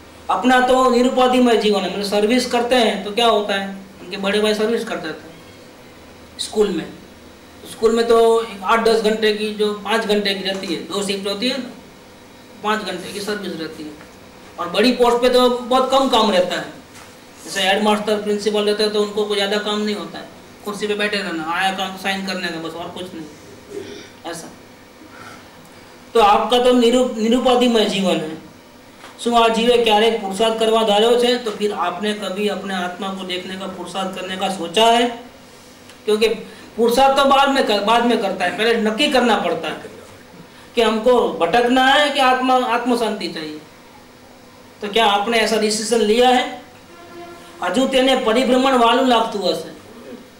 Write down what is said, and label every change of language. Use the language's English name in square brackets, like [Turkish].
[Hindi] अपना तो निरुपाधिमय जीवन है। मतलब सर्विस करते हैं तो क्या होता है, उनके बड़े भाई सर्विस करते थे स्कूल में तो 8-10 घंटे की जो 5 घंटे की रहती है, 2 शिफ्ट होती है ना, 5 घंटे की सर्विस रहती है। और बड़ी पोस्ट पे तो बहुत कम काम रहता है, जैसे हेड मास्टर प्रिंसिपल रहते हैं तो उनको कोई ज़्यादा काम नहीं होता है, कुर्सी पे बैठे रहना, आया काम साइन करने का बस, और कुछ नहीं ऐसा। तो आपका तो निरुपाधिमय जीवन है। [Gujarati] શું આ જીવે ક્યારેક પુરુષાર્થ કરવા ધાર્યો છે? [Hindi] तो फिर आपने कभी अपने आत्मा को देखने का पुरुषार्थ करने का सोचा है? क्योंकि पुरुषार्थ तो बाद में करता है, पहले नक्की करना पड़ता है कि हमको भटकना है कि आत्म शांति चाहिए। तो क्या आपने ऐसा डिसीजन लिया है? [Gujarati] हजू तेने परिभ्रमण वालू लागतू हशे।